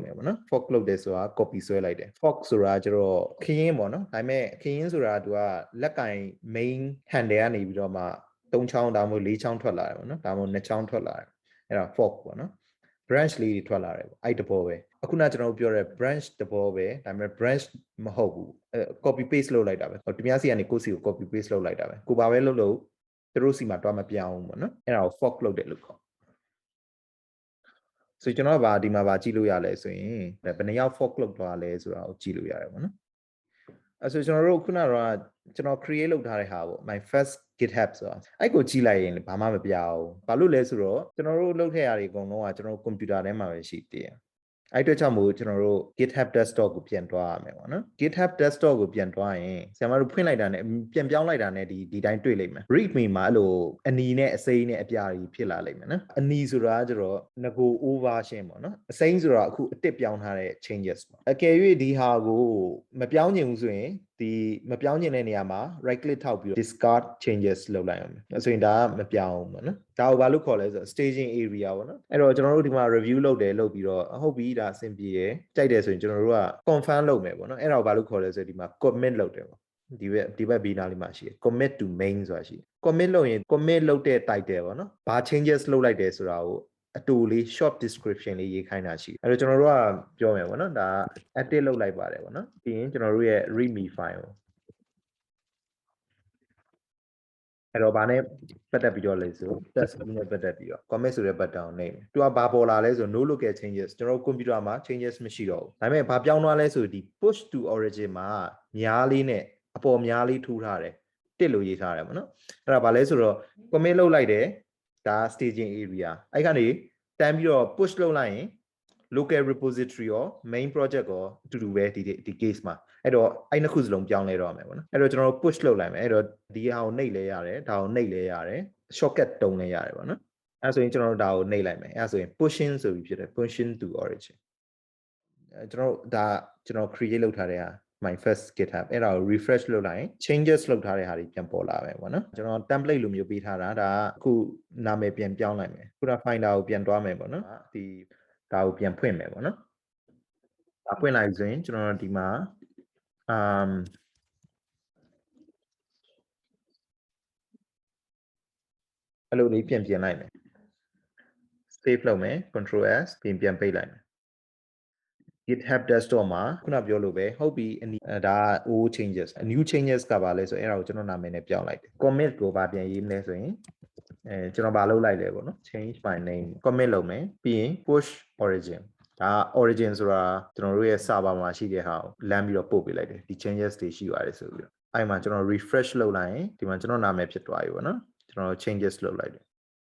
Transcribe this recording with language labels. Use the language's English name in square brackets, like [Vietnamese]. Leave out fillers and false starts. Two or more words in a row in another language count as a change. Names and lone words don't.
[Burmese] မယ်ပေါ့နော် fork လုပ်တယ်ဆိုတာ copy ဆွဲလိုက်တယ် fork ဆိုတာကျတော့ခရင်းပေါ့နော်ဒါပေမဲ့ခရင်းဆိုတာသူကလက်ကင် [English] main handle [Burmese] ကနေပြီးတော့မှ3ချောင်းဒါမှမဟုတ်4ချောင်းထွက်လာတယ်ပေါ့နော်ဒါမှမဟုတ်2ချောင်းထွက်လာတယ်အဲ့ဒါ fork ပေါ့နော် branch လေးတွေထွက်လာတယ်ပေါ့အဲ့တဘောပဲအခုနကျွန်တော်တို့ပြောတဲ့ branch တဘောပဲဒါပေမဲ့ branch မဟုတ်ဘူး [English] copy paste [Burmese] လုပ်လိုက်တာပဲဒီများစီကနေကိုယ့်စီကို [English] copy paste [Burmese] လုပ်လိုက်တာပဲကိုဘာပဲလုပ်သူတို့စီမှာတွားမပြောင်းဘူးပေါ့နော်အဲ့ဒါကို fork လုပ်တယ်လို့ခေါ် ဆိုကျွန်တော်ဒီမှာကြည့်လို့ရလဲဆိုရင်ဘယ်နှယောက် fork လုပ်သွားလဲဆိုတာကိုကြည့်လို့ရတယ်ပေါ့နော်အဲ့ဆိုကျွန်တော်တို့ခုနကတော့ကျွန်တော် create လုပ်ထားတဲ့ဟာပေါ့ [English] my first GitHub [Burmese] ဆိုတာအဲ့ကိုကြည့်လိုက်ရင်ဘာမှမပြဘူးဘာလို့လဲဆိုတော့ကျွန်တော်တို့လုပ်ခဲ့ရတဲ့အကုန်လုံးကကျွန်တော်တို့ computer ထဲမှာပဲရှိ သေးတယ်အဲ့အတွက်ကြောင့်မို့ကျွန်တော်တို့ GitHub desktop ကိုပြန်တွားရမယ်ပေါ့နော် GitHub desktop ကိုပြန်တွားရင်ဆရာမတို့ဖွင့်လိုက်တာနဲ့ပြန်ပြောင်းလိုက်တာနဲ့ဒီတိုင်းတွေ့လိမ့်မယ် readme မှာအဲ့လိုအနီနဲ့အစိမ်းနဲ့အပြာကြီးဖြစ်လာလိမ့်မယ်နော် အနီဆိုတာကျတော့ငကို overversion ပေါ့နော်အစိမ်းဆိုတာအခုအတစ်ပြောင်းထားတဲ့ changes ပေါ့အကယ်၍ဒီဟာကိုမပြောင်းချင်ဘူးဆိုရင်ဒီမပြောင်းချင်တဲ့နေ ရာမှာ [English] right click [Burmese] ထောက်ပြီး [English] discard changes [Burmese] လုပ်လိုက်အောင်ဆိုရင်ဒါကမပြောင်းဘူးပေါ့နော်ဒါကိုဘာလို့ခေါ်လဲဆိုတော့ [English] staging area [Burmese] ပေါ့နော်အဲ့တော့ကျွန်တော်တို့ဒီမှာ review လုပ်ပြီးတော့ဟုတ်ပြီဒါအဆင်ပြေတယ်ကြိုက်တယ်ဆိုရင်ကျွန်တော်တို့က confirm လုပ်မယ်ပေါ့နော်အဲ့ဒါကိုဘာလို့ခေါ်လဲဆိုတော့ဒီမှာ commit လုပ်တယ်ပေါ့ဒီဘက်ဘေးနားလေးမှာရှိတယ် [English] commit to main [Burmese] ဆိုတာရှိတယ် commit လုပ်ရင် commit လုပ်တဲ့ title ပေါ့နော်ဘာ changes လုပ်လိုက်တယ်ဆိုတာကိုအတူလေး [English] short description [Burmese] လေးရေးခိုင်းတာရှိတယ်အဲ့တော့ကျွန်တော်တို့ကပြောမယ်ပေါ့နော်ဒါ edit လုပ်လိုက်ပါတယ်ပေါ့နော်ပြီးရင်ကျွန်တော်တို့ရဲ့ [English] readme file [Burmese] ကို အဲ့တော့ဗာနဲ့ပတ်သက်ပြီးတော့လဲဆို test နဲ့ပတ်သက်ပြီးတော့ commit ဆိုတဲ့ button ကိုနှိပ်မယ်သူကဘာပေါ်လာလဲဆို [English] no local changes [Burmese] ကျွန်တော်တို့ computer မှာ changes မရှိတော့ဘူးဒါပေမဲ့ဘာပြောင်းသွားလဲဆိုဒီ [English] push to origin [Burmese] မှာများလေးနဲ့အ ပေါ်များလေးထူထားတယ်တစ်လို့ရေးထားတယ်ပေါ့နော်အဲ့ဒါဘာလဲဆိုတော့ commit လုပ်လိုက်တယ်ဒါ [English] staging area [Burmese] အဲ့ကနေတန်းပြီးတော့ push လုပ်လိုက်ရင် [English] local repository [Burmese] ရော [English] main project [Burmese] ရောအတူတူပဲဒီ case မှာအဲ့တော့အဲ့နှစ်ခုစလုံးပြောင်းလဲတော့မယ်ပေါ့နော်အဲ့တော့ကျွန်တော်တို့ push လုပ်လိုက်မယ်အဲ့တော့ဒီဟာကိုနှိပ်လဲ ရတယ်ဒါကိုနှိပ်လဲရတယ် shortcut တုံးလဲရတယ်ပေါ့နော်အဲ့ဆိုရင်ကျွန်တော်တို့ဒါကိုနှိပ်လိုက်မယ်အဲ့ဆိုရင် pushing ဆိုပြီးဖြစ်တယ် [English] pushing to origin [Burmese] ကျွန်တော် create လုပ်ထားတဲ့ဟာ [English] my first GitHub [Burmese] အဲ့ဒါကို refresh လုပ်လိုက်ရင် changes လုပ်ထားတဲ့ဟာတွေပြန်ပေါ်လာပဲပေါ့နော်ကျွန်တော် template လိုမျိုးပေးထားတာဒါအခုနာမည်ပြန်ပြောင်းလိုက်မယ်ခုန finder ကိုပြန်သွားမယ်ပေါ့နော်ဒီဒါကိုပြန်ဖွင့်မယ်ပေါ့နော်ဒါဖွင့်လိုက်ဆိုရင်ကျွန်တော်ဒီမှာ အဲ့လိုလေးပြန်လိုက်မယ် save လုပ်မယ် [English] control s [Burmese] ပြန်ပိတ်လိုက်မယ် GitHub desktop မှာခုနပြောလို့ပဲဟုတ်ပြီ ဒါ [English] old changes new changes [Burmese] ကပါလဲဆိုအဲ့ဒါကိုကျွန်တော်နာမည်နဲ့ပြောင်းလိုက်တယ် commit ကိုပါပြန်ရေးမလဲဆိုရင်ကျွန်တော်ပါလုပ်လိုက်တယ်ပေါ့နော် [English] change my name [Burmese] commit လုပ်မယ်ပြီးရင် [English] push origin [Burmese] ဒါ origin ဆိုတာကျွန်တော်တို့ရဲ့ server မှာရှိတဲ့ဟာကိုလမ်းပြီးတော့ပို့ပေးလိုက်တယ်ဒီ changes တွေရှိပါတယ်ဆိုပြီးတော့အဲ့မှာကျွန်တော် refresh လုပ်လိုက်ရင်ဒီမှာကျွန်တော်နာမည်ဖြစ်သွားပြီပေါ့နော်ကျွန်တော် changes လုပ်လိုက်တယ်